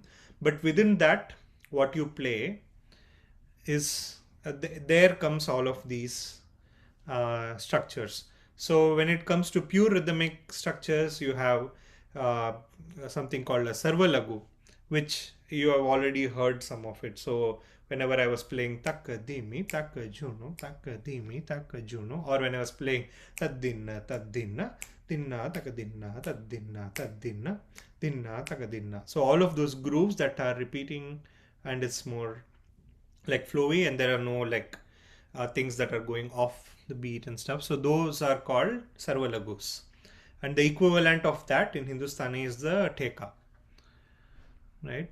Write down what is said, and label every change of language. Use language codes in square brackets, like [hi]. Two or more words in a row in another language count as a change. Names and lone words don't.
[en] But within that, what you play is there comes all of these structures. So when it comes to pure rhythmic structures, you have something called a sarva lagu, which you have already heard some of it. So whenever I was playing takka dimi takka juno, or when I was playing taddinna taddinna dinna taka dinna taddinna taddinna dinna taka dinna. So all of those grooves that are repeating, and it's more like flowy, and there are no like things that are going off the beat and stuff. So those are called sarvalagus. And the equivalent of that in Hindustani is the teka, right?